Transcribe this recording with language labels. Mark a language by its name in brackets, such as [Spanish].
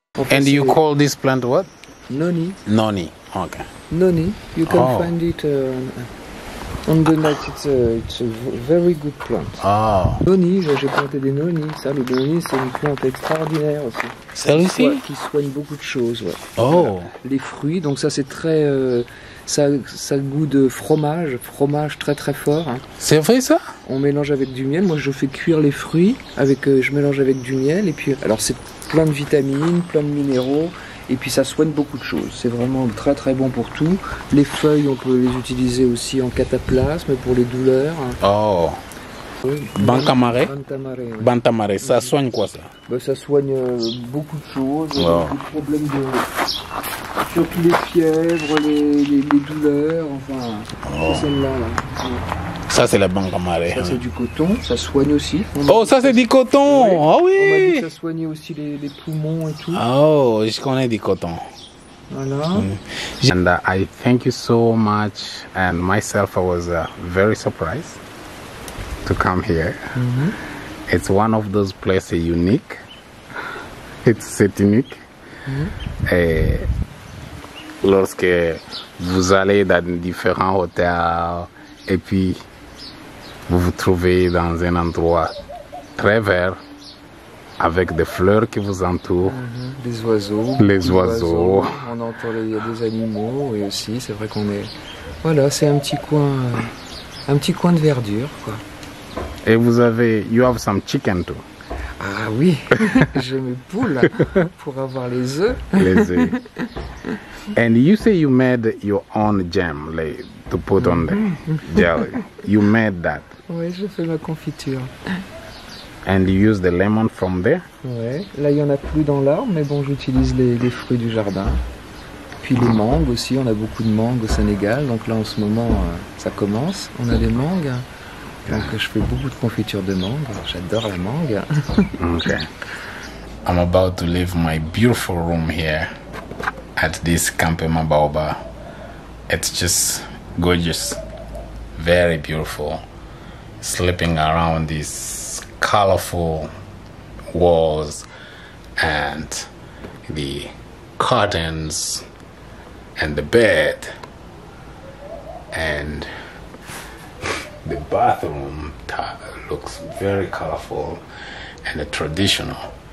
[English] And you call this plant what? Noni. Noni. Okay. Noni. You can find it On the night, it's a very good plant. Oh. [French] Noni, j'ai planté des nonis. Ça, les nonis, c'est une plante extraordinaire aussi. Celle-ci? Qui soigne beaucoup de choses. Ouais. Oh. Voilà. Les fruits, donc ça c'est très... ça a goût de fromage très très fort. Hein. C'est vrai ça? On mélange avec du miel. Moi je fais cuire les fruits, je mélange avec du miel. Et puis, alors c'est plein de vitamines, plein de minéraux. Et puis ça soigne beaucoup de choses. C'est vraiment très très bon pour tout. Les feuilles, on peut les utiliser aussi en cataplasme pour les douleurs. Oh. Oui. Bantamare? Bantamare, oui. Bantamare, ça soigne quoi ça? Ben, ça soigne beaucoup de choses. Oh. Des problèmes de... Surtout les fièvres, les douleurs, enfin... Oh. C'est celle-là, là. Ça c'est la bantamare. Ça c'est du coton, ça soigne aussi. Oh, ça c'est du coton! Oui. Oh On m'a dit oui! que ça soignait aussi les poumons et tout. Oh, je connais du coton. Voilà. [English] And I thank you so much, and myself I was very surprised to come here. It's one of those places unique. [French] C'est unique. Et lorsque vous allez dans différents hôtels et puis vous vous trouvez dans un endroit très vert avec des fleurs qui vous entourent. Les oiseaux. Les oiseaux. On entend, il y a des animaux et aussi, c'est vrai qu'on est... Voilà, c'est un petit coin de verdure, quoi. Et vous avez, [English] you have some chicken too. [French] Ah oui, j'ai mes poules pour avoir les œufs. Les œufs. [English] And you say you made your own jam, like, to put on the jelly. You made that. [French] Oui, je fais ma confiture. [English] And you use the lemon from there? [French] Ouais. Là, il n'y en a plus dans l'arbre, mais bon, j'utilise les fruits du jardin. Puis les mangues aussi, on a beaucoup de mangues au Sénégal. Donc là, en ce moment, ça commence. On a des mangues. Donc je fais beaucoup de confiture de mangue. J'adore la mangue. [English] Okay. I'm about to leave my beautiful room here at this Campema Baobab. It's just gorgeous, very beautiful. Sleeping around these colorful walls and the curtains and the bed and the bathroom looks very colorful and traditional.